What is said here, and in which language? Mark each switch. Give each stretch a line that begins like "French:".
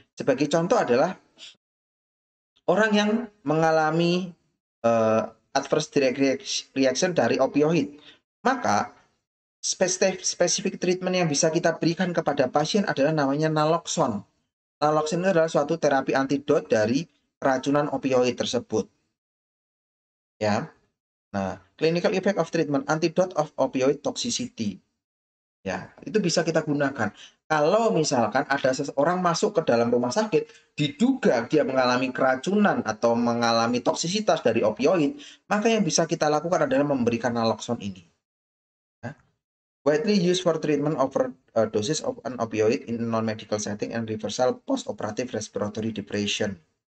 Indonesian: Sebagai contoh adalah orang yang mengalami adverse direct reaction dari opioid. Maka spesifik treatment yang bisa kita berikan kepada pasien adalah namanya naloxone. Naloxone itu adalah suatu terapi antidot dari keracunan opioid tersebut. Ya.
English: Nah, clinical effect of treatment antidote of opioid toxicity.
Indonesian: Ya, itu bisa kita gunakan. Kalau misalkan ada seseorang masuk ke dalam rumah sakit, diduga dia mengalami keracunan atau mengalami toksisitas dari opioid, maka yang bisa kita lakukan adalah memberikan naloxone ini.
English: Widely used for treatment overdoses of an opioid in non-medical setting and reversal post-operative respiratory depression.